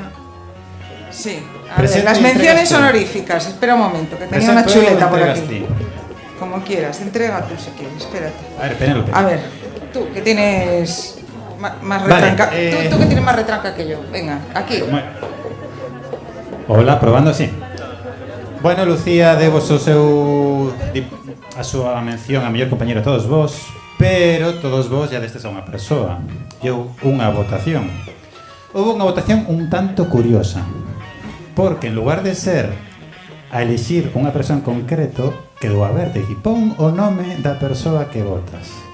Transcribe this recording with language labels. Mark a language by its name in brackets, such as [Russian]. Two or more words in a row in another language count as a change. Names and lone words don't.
[Spanish] Sí, a ver, las menciones honoríficas. Espera un momento, que tenía una chuleta por aquí. Como quieras, entrega tú si quieres, espérate. A ver, Penélope. A ver, tú, que tienes Más retranca. Tú que tienes más retranca que yo. Venga, aquí. Hola, probando, sí. [Galician] Bueno, Lucía, debo a súa mención a mellor compañero a todos vos, pero todos vos ya destes a unha persoa. Unha votación. Houve unha votación un tanto curiosa, porque en lugar de ser a elixir unha persoa en concreto, quedou aberta, e pon o nome da persoa que votas.